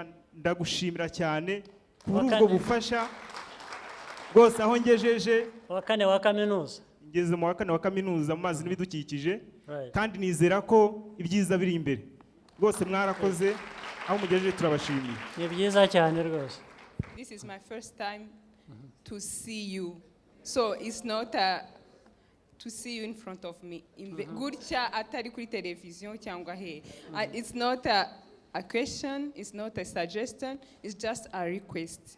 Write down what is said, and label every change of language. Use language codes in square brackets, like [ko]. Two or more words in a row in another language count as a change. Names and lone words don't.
[rw] Ndagushimira cyane kuri ubwo bufasha rwose. Aho ngejeje wa 4 wa kaminuza, ngeze mu wa 4 wa kaminuza mu mazi n'ibidukikije, kandi nizera ko ibyiza biri imbere. Rwose mwarakoze, aho mugejeje turabashimiye. Ni byiza cyane rwose. [en] This is my first time to see you. So it's not to see you in front of me. [rw] Gutya atari kuri television cyangwa he. [en] It's not a question, it's not a suggestion, it's just a request.